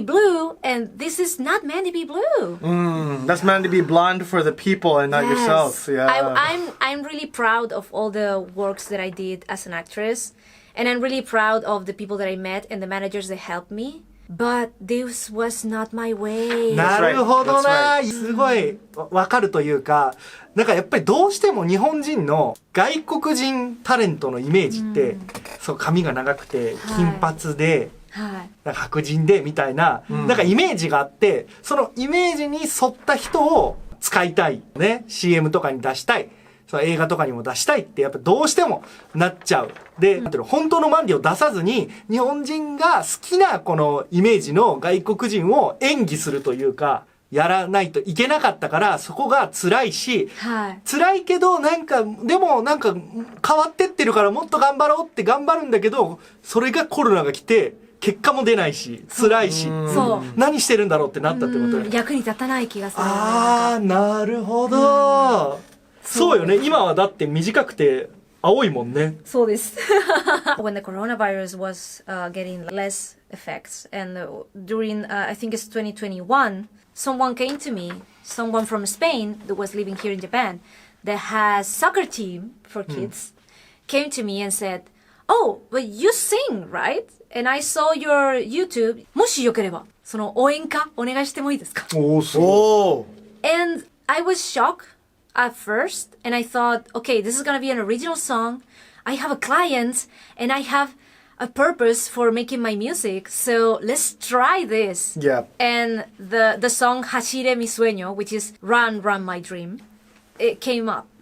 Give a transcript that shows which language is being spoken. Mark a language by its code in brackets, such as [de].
[en] Blue, and this is not Mandy B. Blue. That's Mandy be blonde for the people and not Yes. yourself. Yeah. I'm really proud of all the works that I did as an actress, and I'm really proud of the people that I met and the managers that helped me. But this was not my way. [ja] なるほど [en] That's [ja] な。 [en] right. [ja] すごいわかるというか、なんかやっぱりどうしても日本人の外国人タレントのイメージって、そう髪が長くて金髪で、はい。なんか白人でみたいな、なんかイメージがあって、そのイメージに沿った人を使いたいね、CM とかに出したい。その映画とかにも出したいってやっぱどうしてもなっちゃう。で、なんていうの、本当のマンディを出さずに日本人が好きなこのイメージの外国人を演技するというか、やらないといけなかったからそこが辛いし、はい。辛いけどなんかでもなんか変わってってるからもっと頑張ろうって頑張るんだけど、それがコロナが来て結果も出ないし辛いし、そう。何してるんだろうってなったってことよ。役に立たない気がする。あー、なるほど。そうよね。今はだって短くて青いもんね。そうです。 [en] When the coronavirus was getting less effects, and during I think it's 2021, someone came to me, someone from Spain that was living here in Japan, that has soccer team for kids, came to me and said, "Oh, but you sing, right?" And I saw your YouTube. [ja] もしよければその応援歌お願いしてもいいですか？おー、すごい。 [en] And I was shocked at first, and I thought, okay, this is gonna be an original song. I have a client, and I have a purpose for making my music, so let's try this. Yeah. And the song Hashire Mi Sueño, which is Run, Run My Dream, it came up.